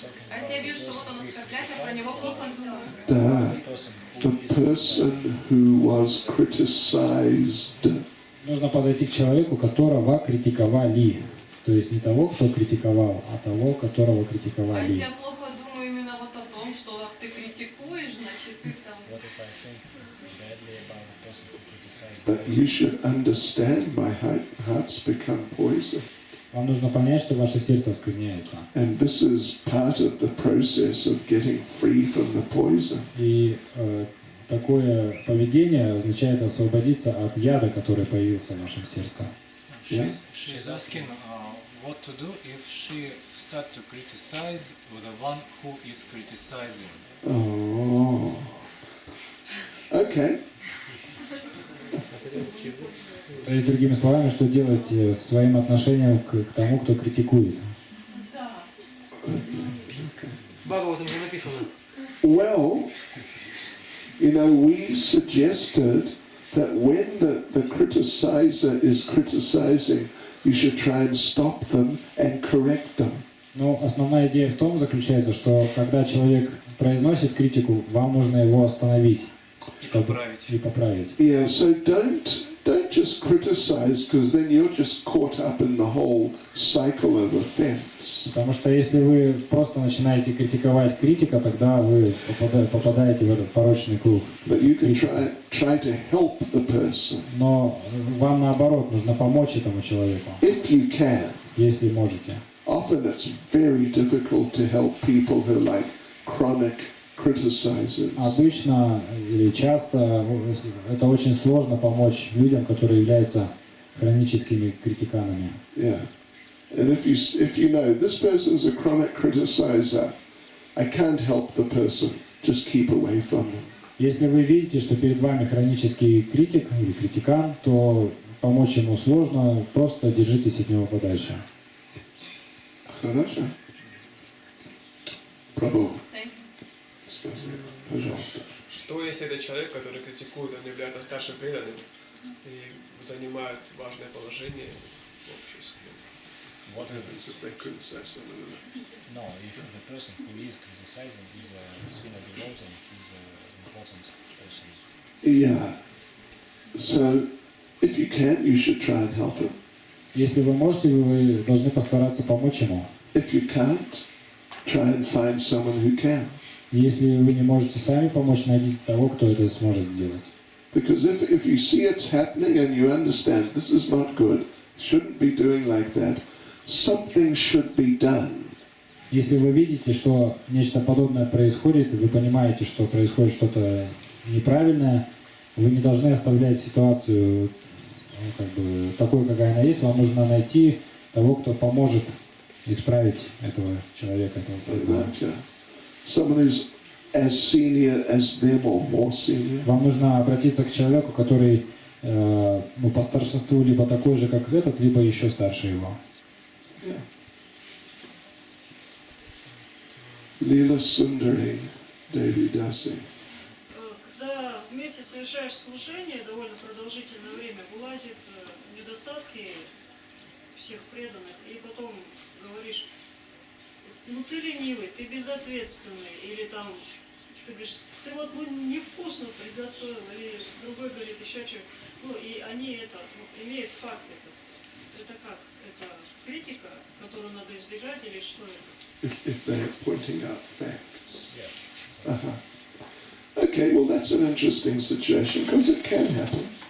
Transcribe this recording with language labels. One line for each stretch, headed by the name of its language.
Russian: А если я вижу, что вот он оскорбляет, я про него плохо думаю?
English: The person who was criticized.
Russian: Нужно подойти к человеку, которого критиковали. То есть не того, кто критиковал, а того, которого А если критиковали. я плохо думаю именно вот о том, что ах, ты критикуешь, значит ты там...
English: But you should understand my heart's become poison.
Russian: Вам нужно понять, что ваше сердце оскверняется.
English: And this is part of the process of getting free from the poison.
Russian: И такое поведение означает освободиться от яда, который появился в вашем сердце.
English: She's asking what to do if she start to criticize the one who is criticizing. Oh. Okay.
Russian: То есть, другими словами, что делать с своим отношением к тому, кто критикует? Да. Бхагаватам же написано.
English: Well, you know, we suggested that when the criticizer is criticizing, you should try and stop them and correct them.
Russian: Но основная идея в том заключается, что когда человек произносит критику, вам нужно его остановить и поправить.
English: Yeah, so don't just criticize, because then you're just caught up in the whole cycle of offense.
Russian: Потому что если вы просто начинаете критиковать критика, тогда вы попадаете в этот порочный круг.
English: But you can try to help the person.
Russian: Но вам наоборот нужно помочь этому человеку,
English: If you can.
Russian: если можете.
English: Often it's very difficult to help people who are like chronic criticizers.
Russian: Обычно или часто это очень сложно помочь людям, которые являются хроническими критиканами.
English: Yeah. And if you know this person's a chronic criticizer, I can't help the person. Just keep away from them.
Russian: Если вы видите, что перед вами хронический критик или критикан, то помочь ему сложно, просто держитесь от него подальше. Хорошо. Прабhu.
English: Thank you.
Russian: Пожалуйста. Что если это человек, который критикует, он является старшим преданным и занимает важное положение в обществе?
English: What If they criticize someone. No, if the person who is criticizing is a senior devotee, is an important person. Yeah. So, if you can, you should try and help him.
Russian: Если вы можете, вы должны постараться помочь ему.
English: If you can't, try and find someone who can.
Russian: Если вы не можете сами помочь, найдите того, кто это сможет сделать.
English: Because if you see it's happening and you understand this is not good, shouldn't be doing like that, something should be done.
Russian: Если вы видите, что нечто подобное происходит, и вы понимаете, что происходит что-то неправильное, вы не должны оставлять ситуацию такой, какая она есть. Вам нужно найти того, кто поможет исправить этого человека, этого преданного.
English: Someone who's as senior as them or more senior.
Russian: Вам нужно обратиться к человеку, который по старшинству либо такой же, как этот, либо еще старше его.
English: Yeah.
Russian: Лила Сундари, Деви Даси. Когда вместе совершаешь служение довольно продолжительное время, вылазят недостатки всех преданных, и потом говоришь, ну ты ленивый, ты безответственный, или там, ты говоришь, ты вот невкусно приготовил, или другой говорит еще что-то, и они имеют факт это как? Это критика, которую надо избегать, или что это?
English: If they're pointing out facts. Okay, well that's an interesting situation, because it can happen.